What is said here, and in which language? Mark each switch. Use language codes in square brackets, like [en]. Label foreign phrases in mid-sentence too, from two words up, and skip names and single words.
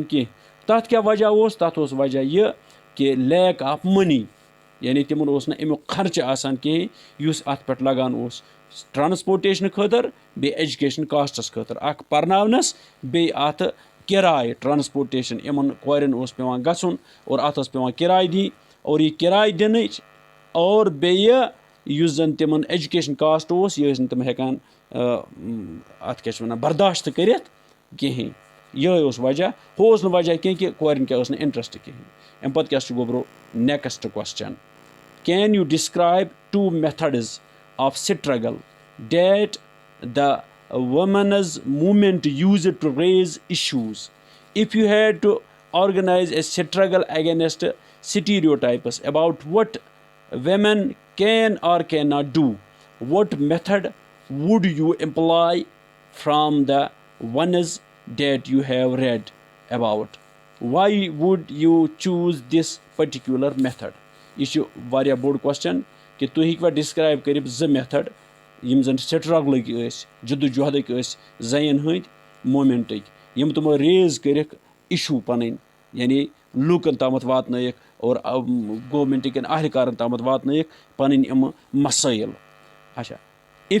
[ks] کینٛہہ تَتھ کیٛاہ وجہ اوس تَتھ اوس وجہ یہِ کہِ [en] lack of money [ks] یعنی تِمن اوس نہٕ اَمیُک خرچہٕ آسان کِہیٖنۍ یُس اَتھ پٮ۪ٹھ لگان اوس ٹرٛانسپوٹیشنہٕ خٲطرٕ بیٚیہِ [en] education costs [ks] خٲطرٕ اکھ پَرناونَس بیٚیہِ اَتھ کِراے ٹرٛانسپوٹیشن یِمن کورٮ۪ن اوس پٮ۪وان گژھُن اور اَتھ ٲس پٮ۪وان کِراے دِنۍ اور یہِ کِراے دِنٕچ اور بیٚیہِ یُس زَن تِمن [en] education cost [ks] اوس یہِ ٲسۍ نہٕ تِم ہٮ۪کان اَتھ کیٛاہ چھِ وَنان برداشت کٔرِتھ کِہیٖنۍ یِہوٚے اوس وجہ ہُہ اوس نہٕ وجہ کینٛہہ کہِ کورٮ۪ن کیٛاہ اوس نہٕ اِنٹرٛسٹ کِہیٖنۍ اَمہِ پَتہٕ کیٛاہ چھُ گوٚبرو [en] next question can you describe [ks] 2 [en] methods of struggle that the women's movement used to raise issues? If you had to organize a struggle against stereotypes about what women can or cannot do, what method would you employ from the ones that you have read about? Why would you choose this particular method? [ks] یہِ چھُ واریاہ بوٚڑ کوسچن کہِ تُہۍ ہیٚکوا ڈِسکرایب کٔرِتھ 2 میتھڈ یِم زَن سٹرگلٕکۍ ٲسۍ جدوجہدٕکۍ ٲسۍ زَنٮ۪ن ہٕنٛدۍ موٗمٮ۪نٹٕکۍ یِم تِمو ریز کٔرِکھ اِشوٗ پَنٕنۍ یعنی لوٗکَن تامَتھ واتنٲیِکھ اور گورمٮ۪نٛٹ کٮ۪ن اہلکارَن تامَتھ واتنٲیِکھ پَنٕنۍ یِمہٕ مسٲیِل اچھا اِف